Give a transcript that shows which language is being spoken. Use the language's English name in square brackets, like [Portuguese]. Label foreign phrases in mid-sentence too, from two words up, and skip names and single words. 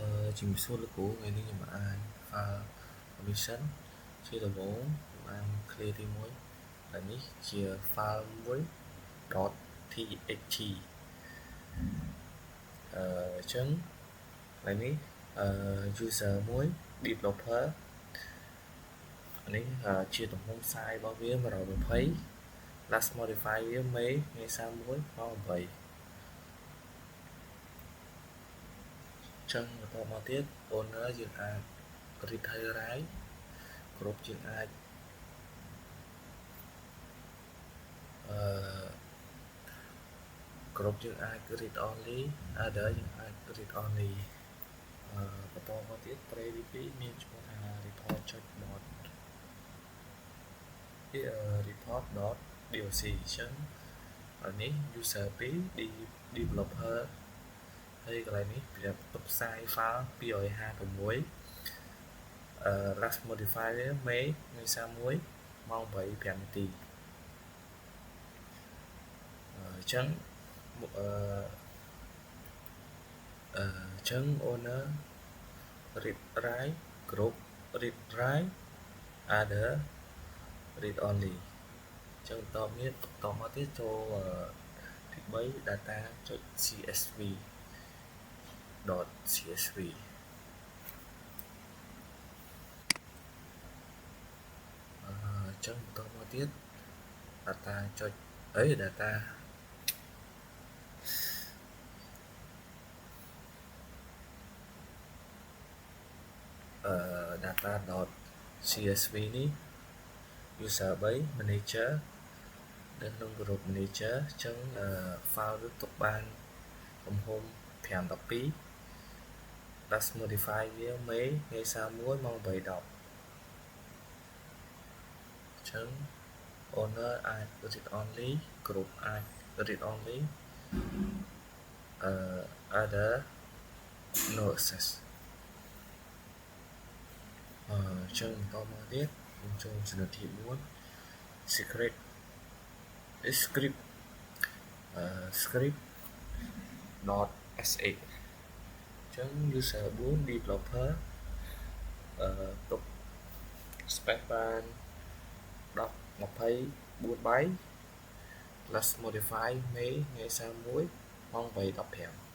[Khmer] ជំរាបសួរលោកគ្រូថ្ងៃនេះខ្ញុំបាន [English] file permission [Khmer] ជាដំបូងបាន clear ទី1ហើយនេះជា file មួយ .txt អញ្ចឹងថ្ងៃនេះuser មួយ developer នេះជាទំហំ size របស់វា120 [English] last modify [Khmer] វា May ថ្ងៃ31 ម៉ោង 8 ចឹងបន្តមកទៀត owner យើងអាច read ហើយ write គ្រប់យើងអាចគ្រប់យើងអាច [English] read only other [Khmer] យើងអាច [English] read only [Khmer] បន្តមកទៀត tray ទី2មានឈ្មោះថា report.dot report.doc ចឹងនេះ user 2 developer ហើយកន្លែងនេះវាផ្ទុកផ្សាយ file 256 last modify វា May ថ្ងៃ31ម៉ោង 8:05 នាទី អញ្ចឹង [English] owner read write group read write other read only [Khmer] អញ្ចឹងបន្តមកទៀតចូលទី3 data.csv .csv អញ្ចឹងបន្តមកទៀត data data.csv នេះ user 3 manager នៅក្នុង [English] group manager [Khmer] អញ្ចឹង file វាទុកបានទំហំ 512 [English] last modify [Khmer] វា May ថ្ងៃ31ម៉ោង 8:10 អញ្ចឹង owner អាច [English] read only [Khmer] group អាច [English] read only other no access [Khmer] អញ្ចឹងបន្តមកទៀតខ្ញុំចូលចំណុចទី4 [English] secret script [Khmer] script.sh អញ្ចឹង user 4 developer ទុក space បាន24 byte [English] last modify [Khmer] May ថ្ងៃ31ម៉ោង 8:15